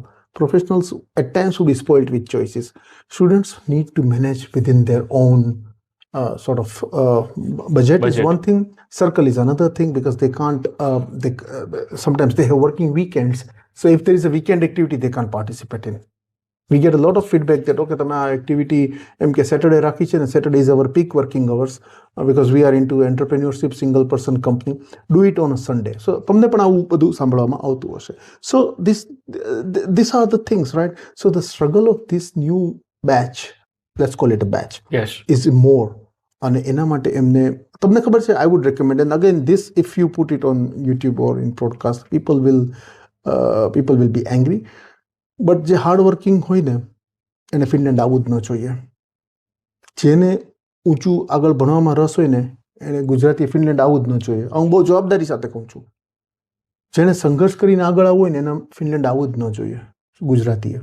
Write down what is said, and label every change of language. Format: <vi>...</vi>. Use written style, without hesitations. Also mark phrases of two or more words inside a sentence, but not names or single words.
<en>Professionals at times will be spoiled with choices. Students need to manage within their own sort of budget is Budget. one thing, circle is another thing, because they can't, sometimes they have working weekends. So if there is a weekend activity, they can't participate in. We get a lot of feedback that,</en> <gu>okay, તમે આ activity એમ કે Saturday રાખી છે ને,</gu> <en>Saturday is our peak working hours because we are into entrepreneurship, single person company. Do it on a Sunday.</en> <gu>So તમને પણ આવું બધું સાંભળવામાં આવતું હશે.</gu> <en>So these are the things, right? So the struggle of this new batch, let's call it a batch, Yes. is more.</en> <gu>અને એના માટે એમને, તમને ખબર છે,</gu> <en>I would recommend, and again this, if you put it on YouTube or in podcast, people will be angry.</en> <gu>બટ જે</gu> <en>hard working</en> <gu>હોય ને એને ફિનલેન્ડ આવવું જ ન જોઈએ. જેને ઊંચું આગળ ભણવામાં રસ હોય ને એને ગુજરાતી ફિનલેન્ડ આવવું જ ન જોઈએ. હું બહુ જવાબદારી સાથે કહું છું. જેને સંઘર્ષ કરીને આગળ આવવું હોય ને એને ફિનલેન્ડ આવવું જ ન જોઈએ ગુજરાતીએ.</gu>